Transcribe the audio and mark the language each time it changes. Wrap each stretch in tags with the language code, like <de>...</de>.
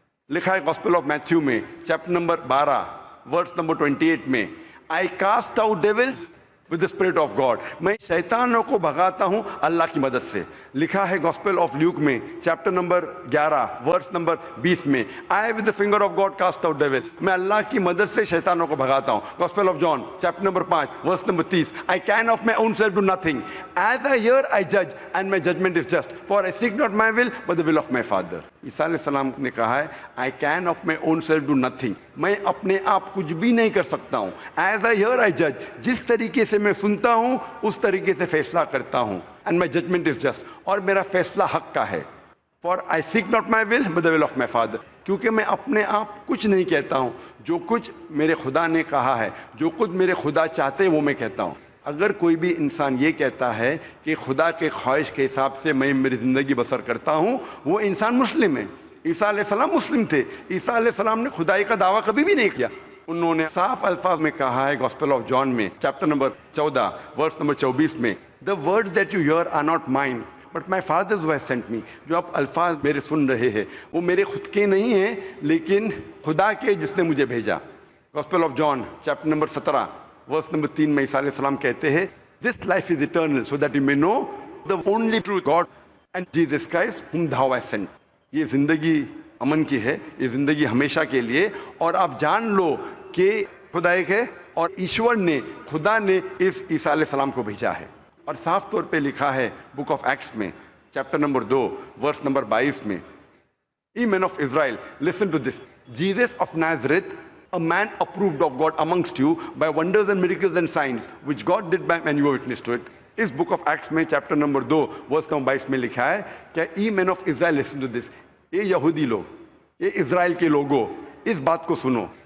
<ur>لکھا ہے gospel of Matthew میں چیپٹر نمبر 12 ورس نمبر 28 میں</ur> <en>I cast out devils with the spirit of God،</en> <ur>میں شیطانوں کو بھگاتا ہوں اللہ کی مدد سے. لکھا ہے گاسپل آف لیوک میں چیپٹر نمبر 11 ورس نمبر 20 میں</ur> <en>I with the finger of God cast out devils،</en> <ur>میں اللہ کی مدد سے شیطانوں کو بھگاتا ہوں.</ur> <en>Gospel of John chapter number 5 verse number 30 I can of my own self do nothing، as I hear I judge and my judgment is just، for I seek not my will but the will of my Father.</en> <ur>عیسیٰ علیہ السلام نے کہا ہے</ur> <en>I can of my own self do nothing،</en> <ur>میں اپنے آپ کچھ بھی نہیں کر سکتا ہوں.</ur> <en>As I hear I judge،</en> <ur>جس طریقے سے میں سنتا ہوں اس طریقے سے فیصلہ کرتا ہوں.</ur> <en>And my judgment is just،</en> <ur>اور میرا فیصلہ حق کا ہے.</ur> <en>For I seek not my will but the will of my Father،</en> <ur>کیونکہ میں اپنے آپ کچھ نہیں کہتا ہوں، جو کچھ میرے خدا نے کہا ہے، جو کچھ میرے خدا چاہتے ہیں وہ میں کہتا ہوں. اگر کوئی بھی انسان یہ کہتا ہے کہ خدا کے خواہش کے حساب سے میں میری زندگی بسر کرتا ہوں، وہ انسان مسلم ہے. عیسیٰ علیہ السلام مسلم تھے. عیسیٰ علیہ السلام نے خدائی کا دعویٰ کبھی بھی نہیں کیا. انہوں نے صاف الفاظ میں کہا ہے گاسپل آف جان میں چیپٹر نمبر 14 ورس نمبر 24 میں</ur> <en>The words that you hear are not mine but my Father who has sent me،</en> <ur>جو آپ الفاظ میرے سن رہے ہیں وہ میرے خود کے نہیں ہیں لیکن خدا کے جس نے مجھے بھیجا.</ur> <en>gospel of John chapter number 17 verse number 3</en> <ur>میں عیسیٰ علیہ السلام کہتے ہیں</ur> <en>This life is eternal so that you may know the only true God and Jesus Christ whom thou hast sent.</en> <ur>یہ زندگی امن کی ہے، یہ زندگی ہمیشہ کے لیے، اور آپ جان لو کہ خدا ایک ہے اور ایشور نے، خدا نے اس عیسیٰ علیہ السلام کو بھیجا ہے، اور صاف طور پہ لکھا ہے بک آف ایکٹس میں چیپٹر نمبر 2 ورس نمبر 22 میں،</ur> <en>Ye men of Israel, listen to this. Jesus of Nazareth, a man approved of God amongst you by wonders and miracles and signs, which God did by him, and you are witness to it.</en> <ur>اس book of acts میں chapter number 2 verse number 22 میں لکھا ہے کہ</ur> <en>O men of Israel listen to this,</en> <ur>یہ یہودی لوگ، یہ اسرائیل کے لوگوں، اس بات کو سنو.</ur>